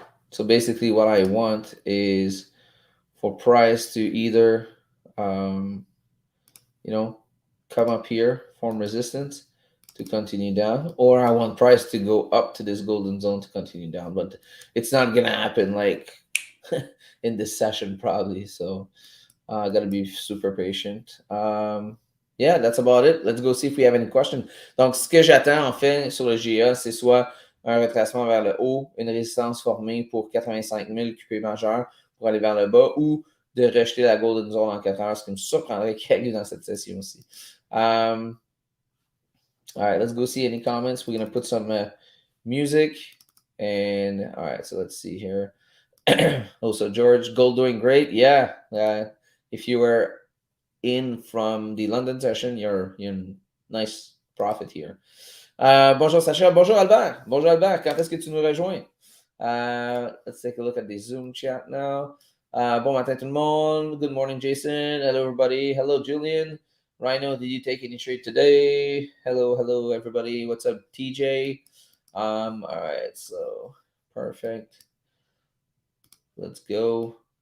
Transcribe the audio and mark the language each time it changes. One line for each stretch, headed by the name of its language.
English: So basically, what I want is for price to either, um, you know, come up here, form resistance to continue down, or I want price to go up to this golden zone to continue down. But it's not gonna happen like in this session probably. So I gotta be super patient. Yeah, that's about it. Let's go see if we have any questions.
French: Donc, ce que j'attends en fait sur le GA, c'est soit un retracement vers le haut, une résistance formée pour 85 000 QP majeur pour aller vers le bas, ou de rejeter la golden zone en 4 heures, ce qui me surprendrait qu'il y ait eu dans cette session aussi.
English: All right, let's go see any comments. We're gonna put some music, and all right, so let's see here. Also, George, gold doing great. Yeah, if you were in from the London session, you're in nice profit here.
French: Bonjour Sacha, bonjour Albert. Bonjour Albert, quand est-ce que tu nous rejoins?
English: Let's take a look at the Zoom chat now.
French: Bon matin tout le monde.
English: Good morning, Jason. Hello, everybody. Hello, Julian. Rhino, did you take any trade today? Hello, everybody. What's up, TJ? All right, so perfect. Let's go.